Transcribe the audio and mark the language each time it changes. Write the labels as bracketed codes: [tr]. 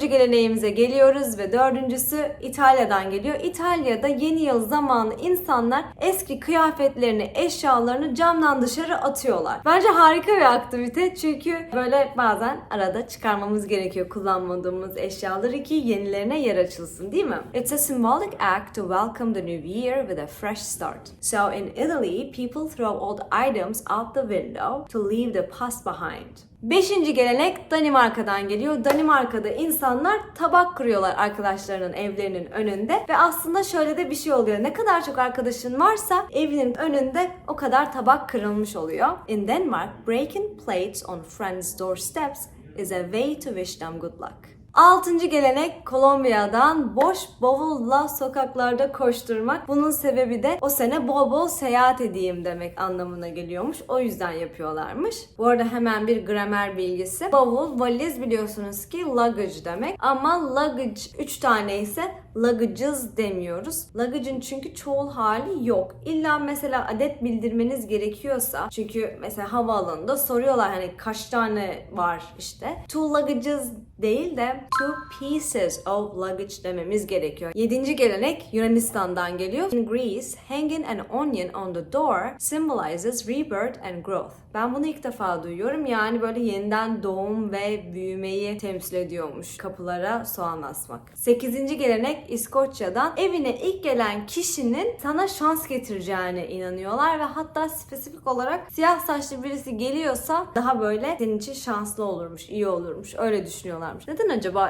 [tr] geleneğimize geliyoruz ve 4.'sü İtalya'dan geliyor. İtalya'da yeni yıl zamanı insanlar eski kıyafetlerini, eşyalarını camdan dışarı atıyorlar. Bence harika bir aktivite çünkü böyle bazen arada çıkarmamız gerekiyor kullanmadığımız eşyaları ki yenilerine yer açılsın, değil mi? [en] It's a symbolic act to welcome the new year with a fresh start. So in Italy, people throw old items out the window to leave the past behind. [tr] 5. gelenek Danimarka'dan geliyor. Danimarka'da insanlar tabak kırıyorlar arkadaşlarının evlerinin önünde ve aslında şöyle de bir şey oluyor. Ne kadar çok arkadaşın varsa evinin önünde o kadar tabak kırılmış oluyor. [en] In Denmark, breaking plates on friends' doorsteps is a way to wish them good luck. [tr] 6. gelenek Kolombiya'dan boş bavulla sokaklarda koşturmak. Bunun sebebi de o sene bol bol seyahat edeyim demek anlamına geliyormuş. O yüzden yapıyorlarmış. Bu arada hemen bir gramer bilgisi. Bavul, valiz biliyorsunuz ki luggage demek. Ama luggage 3 tane ise luggages demiyoruz. Luggage'ın çünkü çoğul hali yok. İlla mesela adet bildirmeniz gerekiyorsa, çünkü mesela havaalanında soruyorlar hani kaç tane var işte. [en] Two luggages [tr] değil de [en] two pieces of luggage [tr] dememiz gerekiyor. 7. gelenek Yunanistan'dan geliyor. [en] In Greece, hanging an onion on the door symbolizes rebirth and growth. [tr] Ben bunu ilk defa duyuyorum. Yani böyle yeniden doğum ve büyümeyi temsil ediyormuş kapılara soğan asmak. 8. gelenek İskoçya'dan. Evine ilk gelen kişinin sana şans getireceğine inanıyorlar ve hatta spesifik olarak siyah saçlı birisi geliyorsa daha böyle senin için şanslı olurmuş, iyi olurmuş. Öyle düşünüyorlarmış. Neden acaba?